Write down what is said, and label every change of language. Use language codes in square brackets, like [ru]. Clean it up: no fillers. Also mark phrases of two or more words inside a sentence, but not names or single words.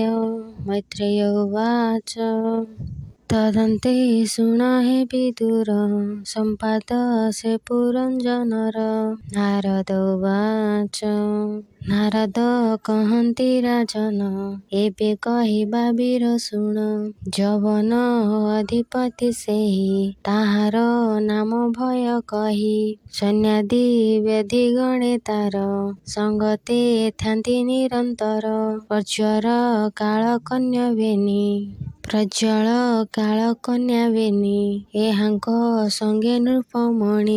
[sa] मैत्रेय उवाच तदन्ते शृणुहि विदुर सम्पादसे पुरञ्जनर। नारद उवाच [or] ନାରଦ କହନ୍ତି ରାଜନ ଏବେ କହିବା ବୀର ଶୁଣ। ଯବନ ଅଧିପତି ସେହି ତାହାର ନାମ ଭୟ କହି। ସୈନ୍ୟାଦି ବେଦୀ ଗଣେ ତାର ସଙ୍ଗତେ ଥାନ୍ତି ନିରନ୍ତର। ପ୍ରଜ୍ୱଳ କାଳ କନ୍ୟା ବେନି ଏହାଙ୍କ ସଙ୍ଗେ ନୃପମଣି।